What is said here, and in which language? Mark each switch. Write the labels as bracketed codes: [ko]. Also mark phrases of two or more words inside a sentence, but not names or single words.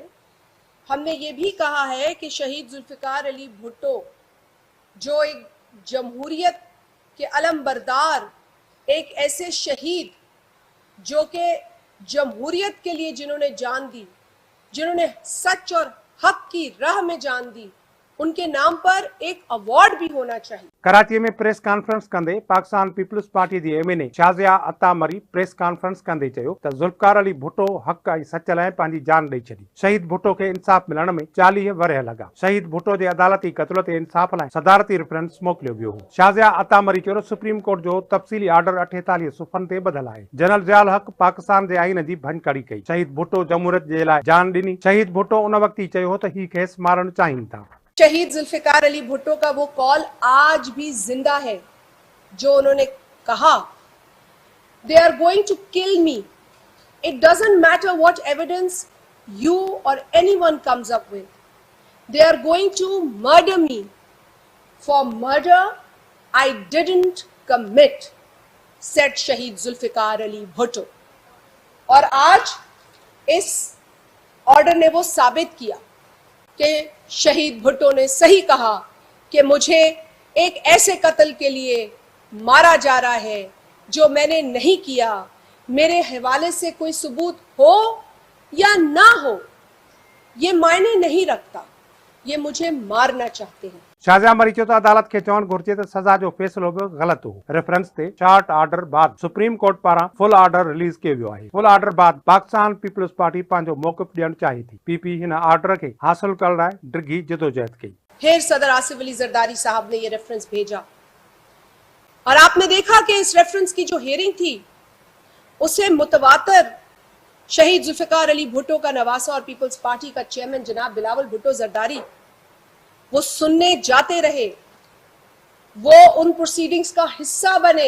[ur] ہم نے یہ بھی کہا ہے کہ شہید ذوالفقار علی بھٹو جو ایک جمہوریت کے علم بردار، ایک ایسے شہید جو کہ جمہوریت کے لیے جنہوں نے جان دی، جنہوں نے سچ اور حق کی راہ میں جان دی، ان کے نام پر ایک ایوارڈ بھی ہونا چاہیے. [sd] कराची में [en] press conference [sd] कंदे पाकिस्तान पीपल्स पार्टी जी MNA शाज़िया अतामरी [en] press conference [sd] कंदे चयो त जुल्फ़िकार अली भुट्टो हक़ ऐं सच लाइ पंहिंजी जान ॾेई छॾी। शहीद भुट्टो खे इंसाफ़ मिलण में 40 वरह लॻा। शहीद भुट्टो जे अदालती क़त्ल ते इंसाफ़ लाइ सदारती रेफरेंस मोकिलियो वियो हो। शाज़िया अतामरी चयो सुप्रीम कोर्ट जो तफ़सीली ऑर्डर 48 सुफ़नि ते ॿधल आहे। जनरल ज़ियाउल हक़ पाकिस्तान जे आईन जी भञकड़ी कई। शहीद भुट्टो जमहूरियत जे लाइ जान ॾिनी। शहीद भुट्टो उन वक़्त ई चयो त ही खेसि मारणु चाहिनि था। [ur] شہید ذوالفقار علی بھٹو کا وہ کال آج بھی زندہ ہے جو انہوں نے کہا, [en] they are going to kill me, it doesn't matter what evidence you or anyone comes up with, they are going to murder me for murder I didn't commit, said [ur] शहीद जुल्फ़िकार अली भुट्टो। اور آج اس آرڈر نے وہ ثابت کیا کہ شہید بھٹو نے صحیح کہا کہ مجھے ایک ایسے قتل کے لیے مارا جا رہا ہے جو میں نے نہیں کیا. میرے حوالے سے کوئی ثبوت ہو یا نہ ہو یہ معنی نہیں رکھتا، یہ مجھے مارنا چاہتے ہیں. [sd] शाज़िया मरी चयो त अदालत खे चवणु घुर्जे त सज़ा जो फ़ैसिलो बि ग़लति हो। रेफरेंस ते [en] short order [sd] बाद सुप्रीम कोर्ट पारां [en] full order [sd] रिलीज़ कयो वियो आहे। [en] full order [sd] बाद पाकिस्तान पीपल्स पार्टी पंहिंजो मौक़िफ़ ॾियणु चाहे थी। PP हिन ऑर्डर खे हासिल करण लाइ डिघी जदोजहद कई। [ur] پھر صدر آصف علی زرداری صاحب نے یہ ریفرنس بھیجا اور آپ نے دیکھا کہ اس ریفرنس کی جو ہیئرنگ تھی اسے متواتر شہید ذوالفقار علی بھٹو کا نواسہ اور پیپلز پارٹی کا چیئرمین جناب بلاول بھٹو زرداری وہ سننے جاتے رہے، وہ ان پروسیڈنگز کا حصہ بنے.